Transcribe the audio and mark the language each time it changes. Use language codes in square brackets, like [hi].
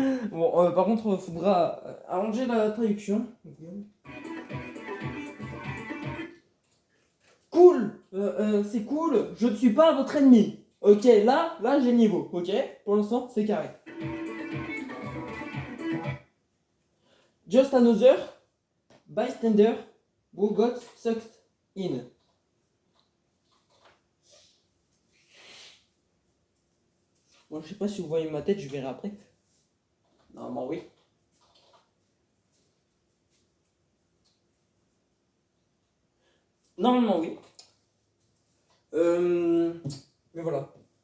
[fr] Bon, par contre, faudra arranger la traduction. Cool. C'est cool. Je ne suis pas votre ennemi. Ok, là, j'ai le niveau. Ok. Pour l'instant, c'est carré. [en] Just another bystander who got sucked in. [fr] Bon, je sais pas si vous voyez ma tête, je verrai après. Normalement, oui. Normalement, oui. Mais voilà.